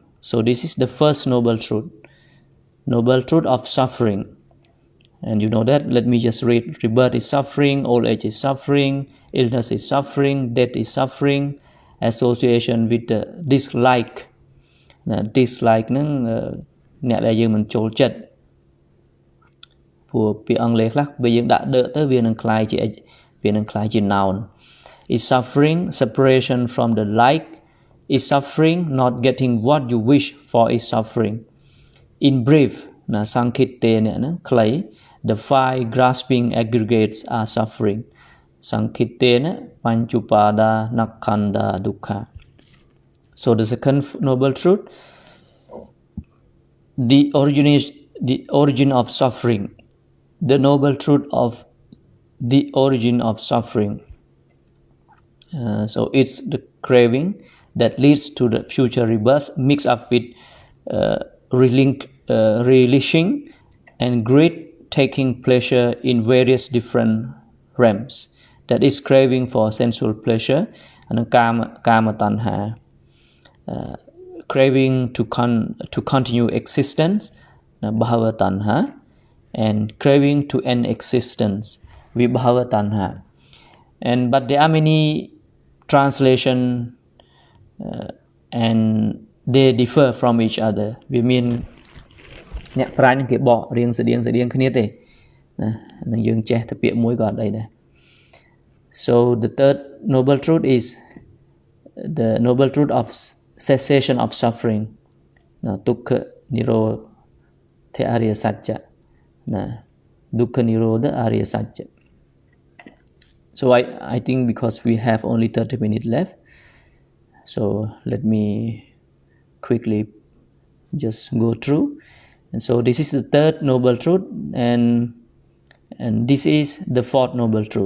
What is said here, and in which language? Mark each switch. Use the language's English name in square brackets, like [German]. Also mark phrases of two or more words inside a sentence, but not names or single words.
[English] So this is the first Noble Truth. Noble Truth of suffering. And you know that. Let me just read. Rebirth is suffering, old age is suffering, illness is suffering, death is suffering, association with the dislike. [Khmer] Dislike នឹងអ្នកដែលយើងមិនចូលចិត្តព្រោះពាក្យអង់គ្លេសខ្លះពេលយើងដាក់ដកទៅវានឹងคล้ายជា noun. [English] Is suffering, separation from the like is suffering, not getting what you wish for is suffering. In brief, [Khmer] ណាសង្ឃិតទេអ្នកហ្នឹងខ្លី [English] the five grasping aggregates are suffering. [Khmer] សង្ឃិតទេណាបញ្ចុបាដានក្ខណ្ឌាទុក្ខ [English] So the second noble truth, the origin of suffering, the noble truth of the origin of suffering. So it's the craving that leads to the future rebirth mixed up with relishing and great taking pleasure in various different realms. That is craving for sensual pleasure and [Pali] kama tanha. [English] Craving to continue existence, [Pali] bhava tanha, [English] and craving to end existence, [Pali] vibhava tanha. [English] But there are many translation and they differ from each other. We mean [Khmer] អ្នកប្រាជ្ញគេបករៀងស្តៀងគ្នាទេណានឹងយើងចេះតែពាក្យមួយក៏អត់អីដែរ [English] So the third noble truth is the noble truth of cessation of suffering. [Khmer] ណាទុក្ខនិរោធអរិយសច្ចៈណាទុក្ខនិរោធអរិយសច្ចៈ [English] So I think because we have only 30 minutes left, so let me quickly just go through. And so this is the third noble truth, and this is the fourth noble truth.